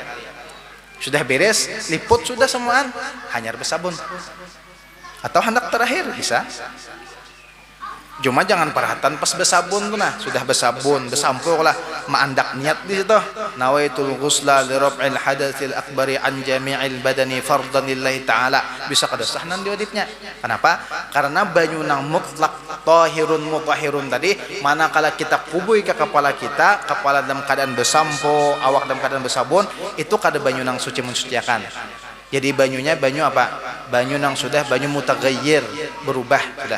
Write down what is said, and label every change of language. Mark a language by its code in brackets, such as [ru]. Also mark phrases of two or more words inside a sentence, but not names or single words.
[bjn] Sudah beres, liput sudah semuaan, hanya bersabun. Atau hendak terakhir bisa. Cuma jangan perhatian pas bersabun tuh nah, sudah bersabun, bersampo lah, maandak niat di situ. [ar] نويت الغسل لرفع الحدث الأكبر عن جميع البدن فرضا لله تعالى. [bjn] Bisa kada sah nan diwadipnya. Kenapa? Karena banyu nang mutlak [ar] طاهر مطهر [bjn] tadi, manakala kita kubui ke kepala kita, kepala dalam keadaan bersampo, awak dalam keadaan bersabun, itu kada banyu nang suci mensuciakan. Jadi banyunya banyu apa? Banyu nang sudah banyu mutaghayyir, berubah sudah.